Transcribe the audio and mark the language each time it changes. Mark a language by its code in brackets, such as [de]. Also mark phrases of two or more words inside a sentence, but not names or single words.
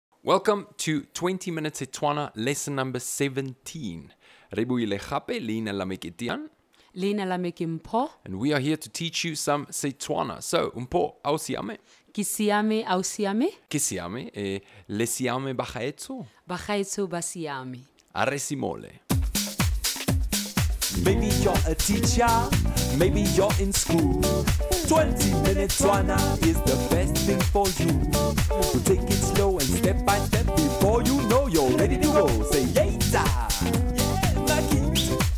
[en] Welcome to 20 Minute Setswana lesson number 17. [tn] Re buile gape, leina la me ke Tian, Leina la me ke Mpho. [en] and we are here to teach you some Setswana. [tn] So, Mpho, au siame? Ke siame, au siame? Ke siame, le siame ba gaetso? Bagaetsho ba siame. A re simole. [en] Maybe you're a teacher, maybe you're in school. 20 Minute Setswana is the best thing for you. We'll take it slow and step by step. Before you know you're ready to go. Say later. Yeah, like it.